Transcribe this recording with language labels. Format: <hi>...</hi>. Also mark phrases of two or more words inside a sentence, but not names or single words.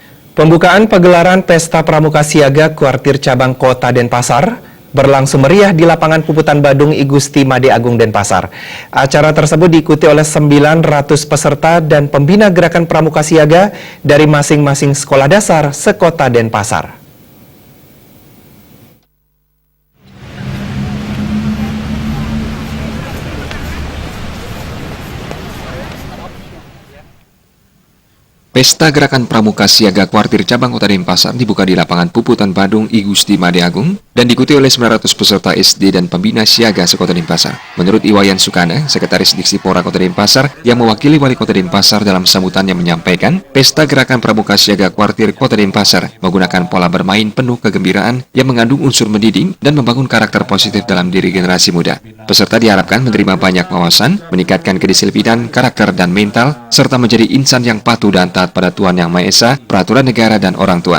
<id>Pembukaan pagelaran Pesta Pramuka Siaga Kuartir Cabang Kota Denpasar berlangsung meriah di lapangan Puputan Badung I Gusti Made Agung Denpasar. Acara tersebut diikuti oleh 900 peserta dan pembina gerakan Pramuka Siaga dari masing-masing sekolah dasar sekota Denpasar. Pesta Gerakan Pramuka Siaga Kuartir Cabang Kota Denpasar dibuka di lapangan Puputan Badung I Gusti Made Agung dan diikuti oleh 900 peserta SD dan pembina siaga sekota Denpasar. Menurut Iwayan Sukana, Sekretaris Diksipora Kota Denpasar yang mewakili Wali Kota Denpasar dalam sambutannya menyampaikan, Pesta Gerakan Pramuka Siaga Kuartir Kota Denpasar menggunakan pola bermain penuh kegembiraan yang mengandung unsur mendidik dan membangun karakter positif dalam diri generasi muda. Peserta diharapkan menerima banyak wawasan, meningkatkan kedisiplinan, karakter dan mental, serta menjadi insan yang patuh dan taat pada Tuhan Yang Maha Esa, peraturan negara dan orang tua.</id>